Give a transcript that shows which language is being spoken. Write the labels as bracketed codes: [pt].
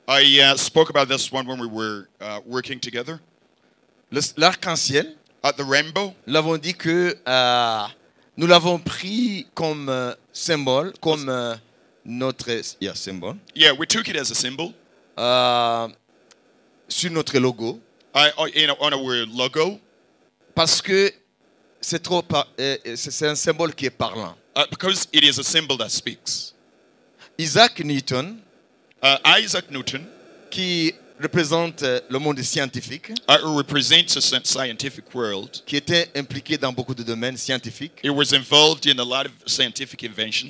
[en] I spoke about this one when we were working together. [fr] L'arc-en-ciel, [en] The rainbow, [fr] nous l'avons dit que nous l'avons pris comme symbole, comme notre symbole, [en] yeah, we took it as a symbol [fr] sur notre logo, [en] on our logo, [fr] parce que c'est un symbole qui est parlant. [en] because it is a symbol that speaks. [fr] Isaac Newton, [en] Isaac Newton [fr] qui représente le monde scientifique, [en] represents a scientific world. [fr] qui était impliqué dans beaucoup de domaines scientifiques, [en] It was involved in a lot of scientific inventions.